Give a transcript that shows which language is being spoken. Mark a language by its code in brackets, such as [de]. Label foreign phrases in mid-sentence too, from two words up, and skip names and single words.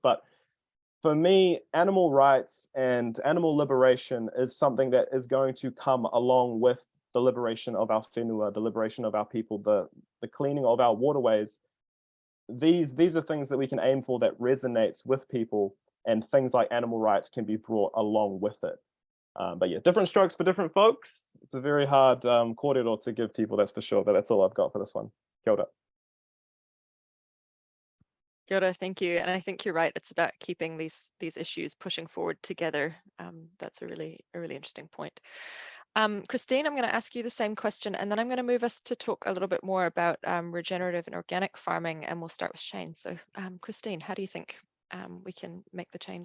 [en] But for me, animal rights and animal liberation is something that is going to come along with the liberation of our whenua, the liberation of our people, the cleaning of our waterways. These are things that we can aim for that resonates with people, and things like animal rights can be brought along with it. But yeah, different strokes for different folks. It's a very hard kōrero to give people, that's for sure, but that's all I've got for this one. [mi] Kia ora. Kia ora, [en] thank you. And I think you're right. It's about keeping these issues pushing forward together. That's a really interesting point. Christine, I'm going to ask you the same question, and then I'm going to move us to talk a little bit more about regenerative and organic farming, and we'll start with Shane. So Christine, how do you think we can make the change?